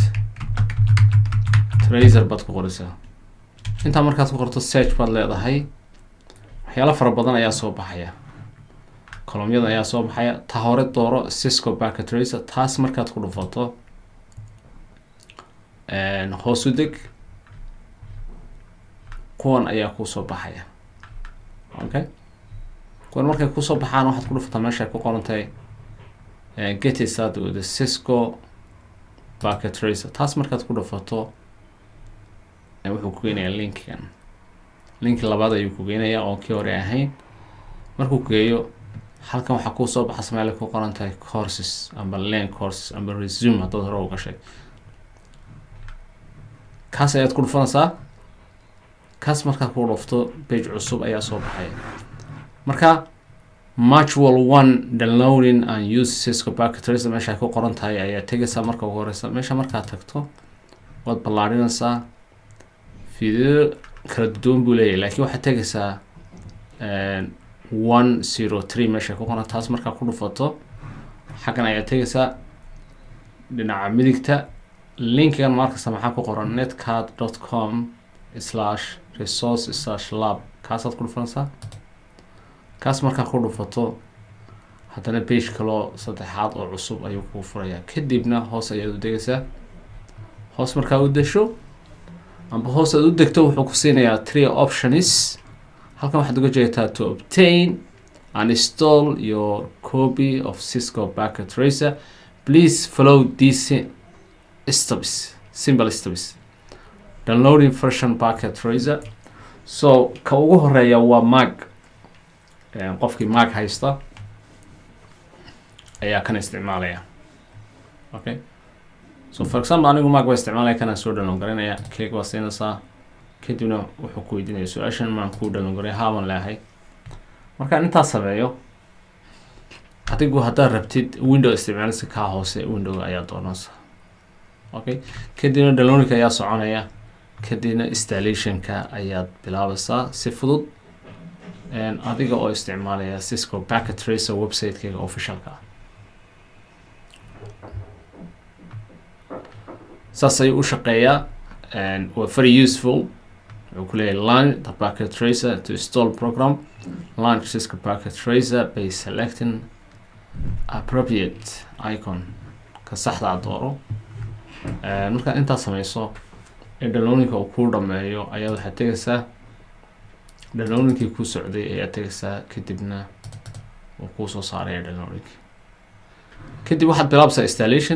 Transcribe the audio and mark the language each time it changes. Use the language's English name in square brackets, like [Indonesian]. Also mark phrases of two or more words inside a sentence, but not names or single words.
[Somali] Tracer baad ku qoraysaa intaa markaad ku qorto search baad leedahay waxyaalo fara badan ayaa soo baxaya kolomyada ayaa soo baxaya ta hore dooro Cisco Packet Tracer taas markaad ku dhufato hoos u deg kuwan ayaa ku soo baxaya okay kuwan markay ku soo baxaan waxaad ku dhufataa meesha ku qoran tahay [English] get started with the Cisco Packet Tracer [Somali] taas markaad ku dhufato wuxuu ku geenayaa link labaad ayuu ku geenayaa oo kii hore ahayn markuu geeyo halkan waxa ku soo baxay meel ku qoran tahay courses amba [English] learn courses [Somali] amba resume hadda hore u gashay kaas ayaad ku dhufanaysaa kaas markaa ku dhufto page cusub ayaa soo baxay marka [English] module 1 downloading and use Cisco Packet Tracer [Somali] meesha ku qoran tahay ayaa tagaysaa marka ugu horeysa meesha markaa tagto waad ballaarinaysaa video kala duwan buu leeyahay laakiin waxaad tagaysaa 103 meesha ku qoran taas markaa ku dhufato xagan ayaa tagaysaa dhinaca midigta linkigan markasta maxaa ku qoran netacad.com/resource/lab kaasaad ku dhufanaysaa kaas markaa ku dhufato haddana page kaloo saddexaad oo cusub ayuu kuu furayaa kadibna hoos ayaad u degaysaa hoos markaa u desho amba hoos aad u degto wuxuu ku siinayaa 3 options halkan waxaad uga jeedaa [English] to obtain and install your copy of Cisco Packet Tracer please follow these simple steps downloading version Packet Tracer [Somali] so ka ugu horeeya waa Mac qofkii Mac haysta ayaa kan isticmaalaya okay so [English] for example [Somali] anigu Mac waa isticmaalaya kana soo download garanaya click waa siinaysaa kadibna wuxuu ku weydiinayaa su'aashan maan ku download garay haaban leeyahay marka intaas sameeyo adigu haddaad rabtid window isticmaalisa ka hoose window ayaa doonaysaa okay kadibna downloadka ayaa soconaya kadibna installationka ayaad bilaabaysaa si fudud adiga oo isticmaalaya Cisco Packet Tracer website-keega officialka saas ayuu u shaqeeyaa waa very useful wuxuu ku leeyahay [English] launch the Packet Tracer to install program launch Cisco Packet Tracer by selecting appropriate icon [Somali] ka saxda dooro marka inta samayso downloadinka uu ku dhameeyo ayaa waxaad tagaysaa downloadinki ku socday ayaa tagaysaa kadibna uu ku soo saaraya downloadinki kadib waxaad bilaabsaa installation.